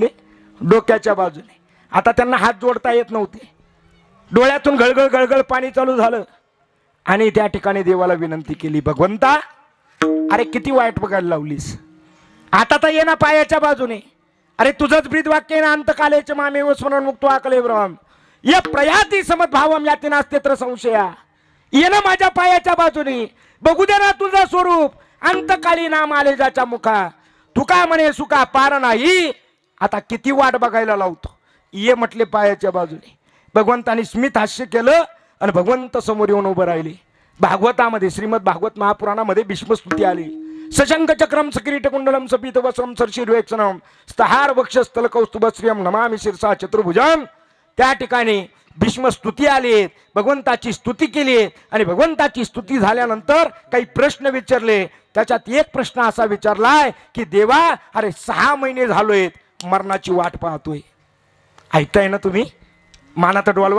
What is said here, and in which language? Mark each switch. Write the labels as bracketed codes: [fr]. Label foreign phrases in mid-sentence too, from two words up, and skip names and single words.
[mr] डोक्याच्या बाजूने. आता त्यांना हात जोडता येत नव्हते. डोळ्यातून गळगळ गळगळ पाणी चालू झालं आणि त्या ठिकाणी देवाला विनंती केली, भगवंता अरे किती वाईट बघायला लावलीस, आता तर ये ना पायाच्या बाजूने. अरे तुझंच ब्रीद वाक्य ना, [sa] अंतकालेच मामेव स्मरण मुक्तो आकले ब्रह्म या प्रयाती समद्भावम याती नास्तेत्र संशया. [mr] ये ना माझ्या पायाच्या बाजूने, बघू दे ना तुझं स्वरूप. अंतकाली नाम आले जाच्या मुखा, तुका म्हणे सुका पार नाही. आता किती वाट बघायला लावतो. ये म्हटले पायाच्या बाजूने. भगवंतानी स्मित हास्य केलं आणि भगवंत समोर येऊन उभं राहिले. भागवतामध्ये श्रीमद भागवत महापुराणामध्ये भीष्मस्तुती आली. [sa] सशंक चक्रम सकिरीट कुंडलम सपीत वस्त्रम सरशीर्वेक्षणम स्तहार वक्षस्थल कौस्तुभश्रियम नमामि शिरसा चतुर्भुजम. [mr] त्या ठिकाणी भीष्मस्तुती आली, भगवंताची स्तुती केली आणि भगवंताची स्तुती झाल्यानंतर काही प्रश्न विचारले. त्याच्यात एक प्रश्न असा विचारलाय की देवा अरे 6 महिने झालोयत मरणाची वाट पाहतोय. ऐकताय ना तुम्ही? मानात डोलवा.